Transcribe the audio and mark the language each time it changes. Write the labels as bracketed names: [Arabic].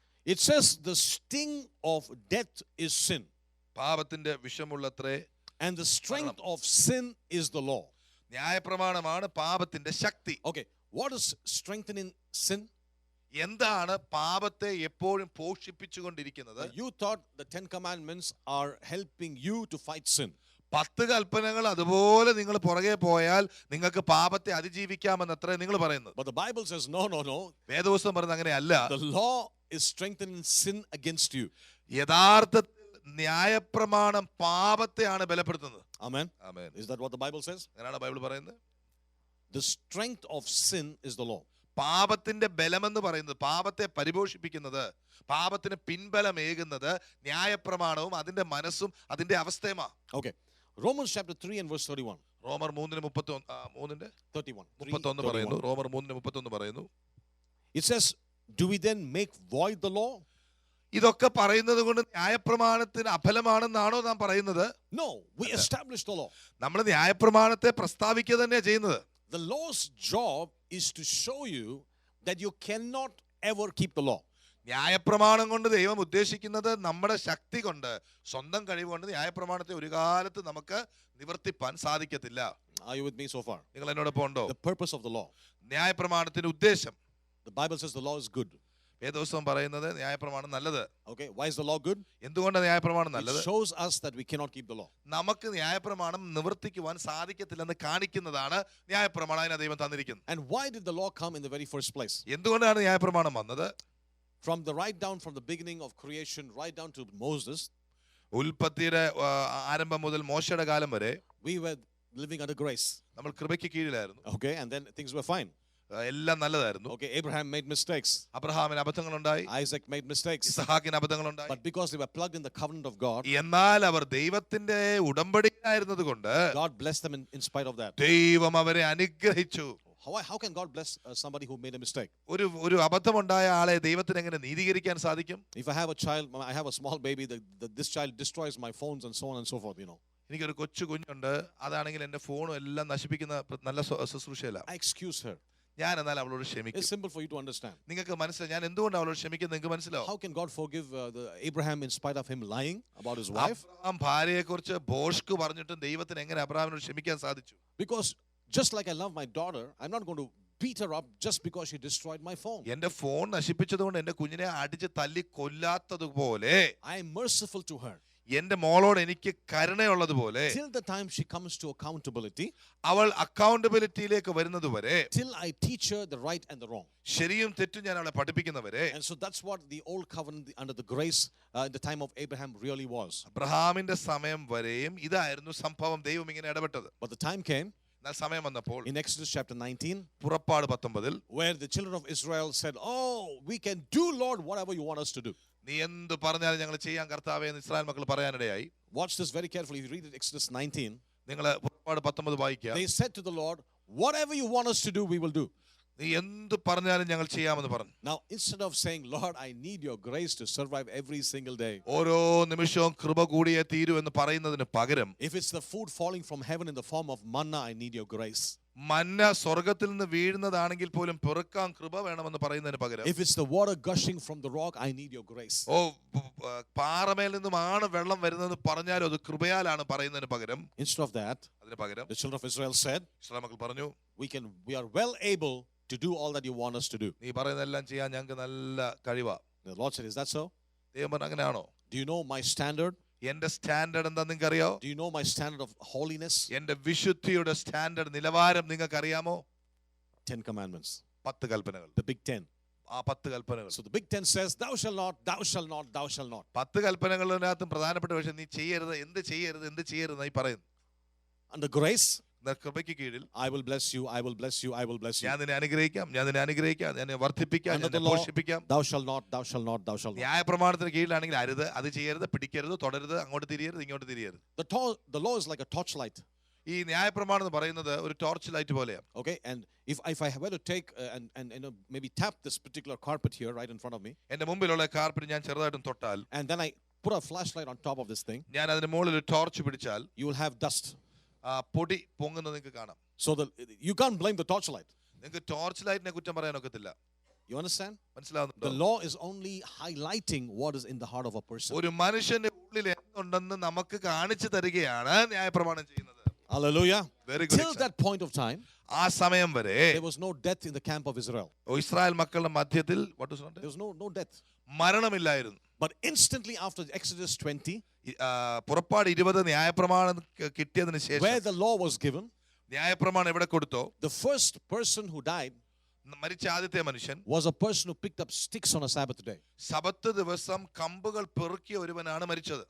[English] It says the sting of death is sin. [Malayalam] പാപത്തിന്റെ വിഷമുള്ളത്രേ. [English] And the strength of sin is the law. [Malayalam] ന്യായപ്രമാണമാണ് പാപത്തിന്റെ ശക്തി. [English] Okay. What is strengthening sin? [Malayalam] എന്താണ് പാപത്തെ എപ്പോഴും പോഷിപ്പിച്ചുകൊണ്ടിരിക്കുന്നത്? [English] You thought the 10 commandments are helping you to fight sin. [Malayalam] 10 കൽപ്പനകൾ അതുപോലെ നിങ്ങൾ പുറകെ പോയാൽ നിങ്ങൾക്ക് പാപത്തെ അതിജീവിക്കാമെന്നത്രേ നിങ്ങൾ പറയുന്നത്. [English] But the Bible says, no, no, no. [Malayalam] വേദപുസ്തകം പറയുന്നത് അങ്ങനെയല്ല. [English] The law is strengthening sin against you. [Malayalam] യഥാർത്ഥത്തിൽ ന്യായപ്രമാണം പാപത്തെയാണ് ബലപ്പെടുത്തുന്നത്. [English] Amen. [Malayalam] Amen. [English] Is that what the Bible says? [Malayalam] അങ്ങനെയാണ് ബൈബിൾ പറയുന്നത്. [English] The strength of sin is the law. [Malayalam] പാപത്തിന്റെ ബലമെന്ന് പറയുന്നത്, പാപത്തെ പരിപോഷിപ്പിക്കുന്നത്, പാപത്തിന് പിൻബലമേകുന്നത് ന്യായപ്രമാണവും അതിന്റെ മനസ്സും അതിന്റെ അവസ്ഥയുമാ. [English] Okay. Romans chapter 3 and verse 31. [Malayalam] റോമർ 3:31 [English] 31. [Malayalam] പറയുന്നു. റോമർ 3:31 പറയുന്നു. [English] It says, do we then make void the law? [Malayalam] ഇതൊക്കെ പറയുന്നത് കൊണ്ട് ന്യായപ്രമാണത്തിന് അഫലമാണെന്നാണോ നാം പറയുന്നത്? [English] No, we establish the law. [Malayalam] നമ്മൾ ന്യായപ്രമാണത്തെ പ്രസ്താവിക്കുക തന്നെയാണ് ചെയ്യുന്നത്. [English] The law's job is to show you that you cannot ever keep the law. [Malayalam] ന്യായപ്രമാണം കൊണ്ട് ദൈവം ഉദ്ദേശിക്കുന്നത് നമ്മുടെ ശക്തി കൊണ്ട്, സ്വന്തം കഴിവ് കൊണ്ട് ന്യായപ്രമാണത്തെ ഒരു കാലത്ത് നമുക്ക് നിവർത്തിപ്പാൻ സാധിക്കത്തില്ല. [English] Are you with me so far? [Malayalam] നിങ്ങൾ എന്നോടൊപ്പം ഉണ്ടോ? [English] The purpose of the law. [Malayalam] ന്യായപ്രമാണത്തിന്റെ ഉദ്ദേശം, [English] The Bible says the law is good. [Malayalam] വേദപുസ്തകം പറയുന്നത് ന്യായപ്രമാണം നല്ലത്. [English] Okay, why is the law good? [Malayalam] എന്തുകൊണ്ടാണ് ന്യായപ്രമാണം [English] It [Malayalam] നല്ലത്? [English] shows us that we cannot keep the law. [Malayalam] നമുക്ക് ന്യായപ്രമാണം നിവർത്തിക്കുവാൻ സാധിക്കത്തില്ലെന്ന് കാണിക്കുന്നതാണ് ന്യായപ്രമാണം അതിനെ ദൈവം തന്നിരിക്കുന്നത്. [English] And why did the law come in the very first place? [Malayalam] എന്തുകൊണ്ടാണ് ന്യായപ്രമാണം വന്നത്? [English] From the beginning of creation right down to Moses, [Malayalam] ഉൽപ്പത്തിയുടെ ആരംഭം മുതൽ മോശയുടെ കാലം വരെ [English] we were living under grace. [Malayalam] നമ്മൾ കൃപയ്ക്ക് കീഴിലായിരുന്നു. [English] Okay, and then things were fine. [Malayalam] എല്ലാം നല്ലതായിരുന്നു. [English] Okay, Abraham made mistakes. [Malayalam] അബ്രഹാമിന് അബദ്ധങ്ങളുണ്ടായി. [English] Isaac made mistakes. [Malayalam] ഇസ്ഹാക്കിന് അബദ്ധങ്ങളുണ്ടായി. [English] But because they were plugged in the covenant of God, [Malayalam] എന്നാൽ അവർ ദൈവത്തിന്റെ ഉടമ്പടിയിലായിരുന്നത് കൊണ്ട് [English] God blessed them in spite of that. [Malayalam] ദൈവം അവരെ അനുഗ്രഹിച്ചു. [English] How can God bless somebody who made a mistake? [Malayalam] ഒരു അബദ്ധമുണ്ടായ ആളെ ദൈവത്തിന് എങ്ങനെ നീതീകരിക്കാൻ സാധിക്കും? [English] If I have a child, I have a small baby, this child destroys my phones and so on and so forth, you know. [Malayalam] എനിക്കൊരു കൊച്ചു കുഞ്ഞുണ്ട്, അതാണെങ്കിൽ എന്റെ ഫോണും എല്ലാം നശിപ്പിക്കുന്ന നല്ല ശുശ്രൂഷയില്ല. [English] I excuse her. [Malayalam] ഞാൻ എന്നാൽ അവളോട് ക്ഷമിക്കും. [English] It's simple for you to understand. [Malayalam] നിങ്ങൾക്ക് മനസ്സിലാവും ഞാൻ എന്തുകൊണ്ട് അവളോട് ക്ഷമിക്കുന്നത് നിങ്ങൾക്ക് മനസ്സിലാവും. [English] How can God forgive Abraham in spite of him lying about his wife? [Malayalam] Abraham ഭാര്യയെക്കുറിച്ച് ഭോഷ്ക് പറഞ്ഞിട്ടും ദൈവത്തിന് എങ്ങനെ അബ്രഹാമിനോട് ക്ഷമിക്കാൻ സാധിച്ചു? [English] Because just like I love my daughter, I'm not going to beat her up just because she destroyed my phone. [Malayalam] എന്റെ phone നശിപ്പിച്ചതുകൊണ്ട് എന്റെ കുഞ്ഞിനെ അടിച്ച് തല്ലി കൊല്ലാത്തതുപോലെ [English] I am merciful to her. [Malayalam] എന്റെ മോളോട് എനിക്ക് കരുണയുള്ളതുപോലെ [English] Till the time she comes to accountability, [Malayalam] അവൾ അക്കൗണ്ടബിലിറ്റിയിലേക്ക് വരുന്നത് വരെ, [English] till I teach her the right and the wrong. [Malayalam] ശരിയും തെറ്റും ഞാൻ അവളെ പഠിപ്പിക്കുന്നവരെ. [English] And so that's what the old covenant under the grace in the time of Abraham really was. [Malayalam] അബ്രഹാമിന്റെ സമയം വരെയും ഇതായിരുന്നു സംഭവം. ദൈവം ഇങ്ങനെ ഇടപെട്ടത്. [English] But the time came [Malayalam] എന്നാൽ സമയം വന്നപ്പോൾ [English] in Exodus chapter 19, [Malayalam] പുറപ്പാട് 19 [English] where the children of Israel said, "Oh, we can do, Lord, whatever you want us to do." [Malayalam] നീ എന്ത് പറഞ്ഞാലും ഞങ്ങൾ ചെയ്യാൻ കർത്താവേ എന്ന് ഇസ്രായേൽ മക്കൾ പറയാനിടയായി. [English] Watch this very carefully. If you read it, Exodus 19, [Malayalam] നിങ്ങൾ പുറപ്പാട് 19 വായിക്കുക. [English] they said to the Lord, "Whatever you want us to do, we will do." [Malayalam] നീ എന്ത് പറഞ്ഞാലും ഞങ്ങൾ ചെയ്യാമെന്ന് പറഞ്ഞു. [English] Now, instead of saying, "Lord, I need your grace to survive every single day," [Malayalam] ഓരോ നിമിഷവും കൃപ കൂടിയേ തീരൂ എന്ന് പറയുന്നതിന് പകരം, [English] if it's the food falling from heaven in the form of manna, I need your grace. [Malayalam] മന്ന സ്വർഗത്തിൽ നിന്ന് വീഴുന്നതാണെങ്കിൽ പോലും പെറുക്കാൻ കൃപ വേണമെന്ന് പറയുന്നതിന് പകരം, [English] If it's the water gushing from the rock, I need your grace. [Malayalam] പാറമേൽ നിന്നുമാണ് വെള്ളം വരുന്നതെന്ന് പറഞ്ഞാലും അത് കൃപയാലാണ് പറയുന്നതിന് പകരം, [English] Instead of that, [Malayalam] അതിന് പകരം [English] the children of Israel said, [Malayalam] Israel മക്കൾ പറഞ്ഞു, [English] we are well able to do all that you want us to do. [Malayalam] നീ പറയുന്നതെല്ലാം ചെയ്യാൻ ഞങ്ങൾക്ക് നല്ല കഴിവാ. [English] The Lord said, "Is that so? [Malayalam] ദൈവം പറഞ്ഞു, അങ്ങനെയാണോ? [English] Do you know my standard? [Malayalam] എന്റെ സ്റ്റാൻഡേർഡ് എന്താ നിങ്ങൾക്ക് അറിയോ? [English] Do you know my standard of holiness?" [Malayalam] എന്റെ വിശുദ്ധിയുടെ സ്റ്റാൻഡേർഡ് നിലവാരം നിങ്ങൾക്ക് അറിയാമോ? [English] 10 commandments. [Malayalam] 10 കൽപ്പനകൾ. [English] The big 10. [Malayalam] ആ 10 കൽപ്പനകൾ. [English] So the big 10 says, "Thou shalt not, thou shalt not, thou shalt not." [Malayalam] 10 കൽപ്പനകളിനകത്തും പ്രധാനപ്പെട്ട വിഷയം നീ ചെയ്യരുത്, എന്ത് ചെയ്യരുത് നീ പറയുന്നു. [English] Under grace, [Malayalam] കൃപയ്ക്ക് കീഴിൽ [English] I will bless you, I will bless you, I will bless you. [Malayalam] ഞാൻ നിന്നെ അനുഗ്രഹിക്കാം, ഞാൻ നിന്നെ വർദ്ധിപ്പിക്കാം, ഞാൻ നിന്നെ പോഷിപ്പിക്കാം. [English] Thou shalt not, thou shalt not, thou shalt not. [Malayalam] ന്യായപ്രമാണത്തിന് കീഴിലാണെങ്കിൽ അരുത്, അത് ചെയ്യരുത്, പിടിക്കരുത്, തുടരുത്, അങ്ങോട്ട് തിരിയരുത്, ഇങ്ങോട്ട് തിരിയരുത്. [English] The law is like a torchlight. [Malayalam] ഈ ന്യായപ്രമാണം എന്ന് പറയുന്നത് ഒരു ടോർച്ച് ലൈറ്റ് പോലെയാണ്. [English] Okay, and if I were to take and you know, maybe tap this particular carpet here right in front of me, [Malayalam] എന്റെ മുമ്പിലുള്ള കാർപ്പറ്റ് ഞാൻ ചെറുതായിട്ടും തൊട്ടാൽ, [English] and then I put a flashlight on top of this thing, [Malayalam] ഞാൻ അതിന് മുകളിൽ ഒരു torch പിടിച്ചാൽ, [English] you will have dust. [Malayalam] പൊടി പൊങ്ങുന്നത് നിങ്ങൾക്ക് കാണാം. [English] So you can't blame the torchlight. [Malayalam] നിങ്ങൾക്ക് ടോർച്ച് ലൈറ്റിനെ കുറ്റം പറയാൻ ഒക്കത്തില്ല. [English] You understand? [Malayalam] മനസ്സിലാവുന്നുണ്ടോ? [English] The law is only highlighting what is in the heart of a person. [Malayalam] ഒരു മനുഷ്യന്റെ ഉള്ളിൽ എന്തുണ്ടെന്ന് നമുക്ക് കാണിച്ചു തരികയാണ് ന്യായപ്രമാണം ചെയ്യുന്നത്. [English] Hallelujah. Very good Till example. that point of time, [Malayalam] ആ സമയം വരെ [English] there was no death in the camp of Israel. [Malayalam] Israel മക്കളുടെ മധ്യത്തിൽ [English] There was no death. [Malayalam] മരണമില്ലായിരുന്നു. [English] But instantly after Exodus 20, [Malayalam] പുറപ്പാട് 20 ന്യായപ്രമാണം കിട്ടിയതിന് [English] where [Malayalam] ശേഷം [English] the law was given, [Malayalam] ന്യായപ്രമാണം എവിടെ കൊടുത്തോ, [English] the first person who died [Malayalam] മരിച്ച ആദ്യത്തെ മനുഷ്യൻ [English] was a person who picked up sticks on a Sabbath day. [Malayalam] Sabbath ദിവസം കമ്പുകൾ പെറുക്കിയ ഒരുവനാണ് മരിച്ചത്.